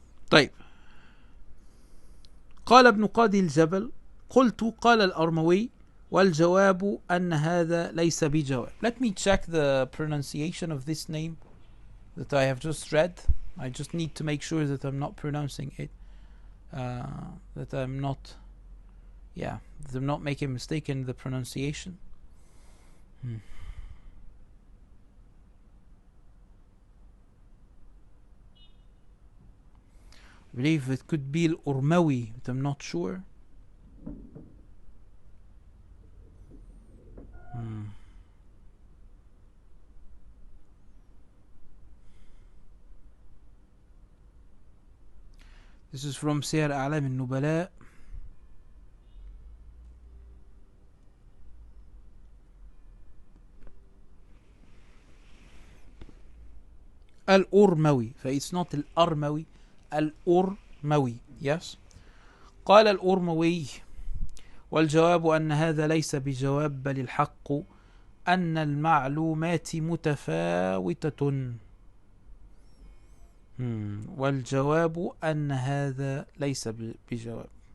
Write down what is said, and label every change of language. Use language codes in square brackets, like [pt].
[ar] طيب. قال ابن قاضي الجبل: قلت قال الأرموي والجواب أن هذا ليس بجواب. [en] Let me check the pronunciation of this name that I have just read. I just need to make sure that I'm not pronouncing it, that I'm not making a mistake in the pronunciation. I believe it could be الأرموي, but I'm not sure. This is from سير أعلام النبلاء. الأرموي, so it's not الأرموي, الأرموي. Yes. [ar] قال الأرموي: والجواب أن هذا ليس بجواب بل الحق أن المعلومات متفاوتة. والجواب أن هذا ليس بجواب.